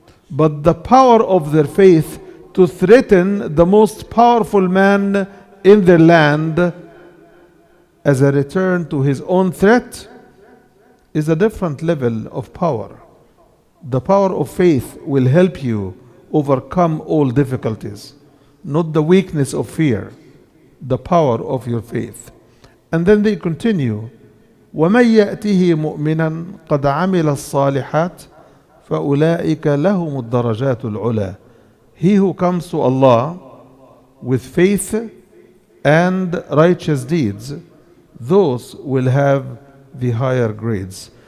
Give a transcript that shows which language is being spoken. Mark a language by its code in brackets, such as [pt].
[en] But the power of their faith to threaten the most powerful man in their land as a return to his own threat is a different level of power. The power of faith will help you overcome all difficulties, not the weakness of fear, the power of your faith. And then they continue, [ar] وَمَنْ يَأْتِهِ مُؤْمِنًا قَدْ عَمِلَ الصَّالِحَاتِ فَأُولَٰئِكَ لَهُمُ الدَّرَجَاتُ الْعُلَى. [en] He who comes to Allah with faith and righteous deeds, those will have the higher grades.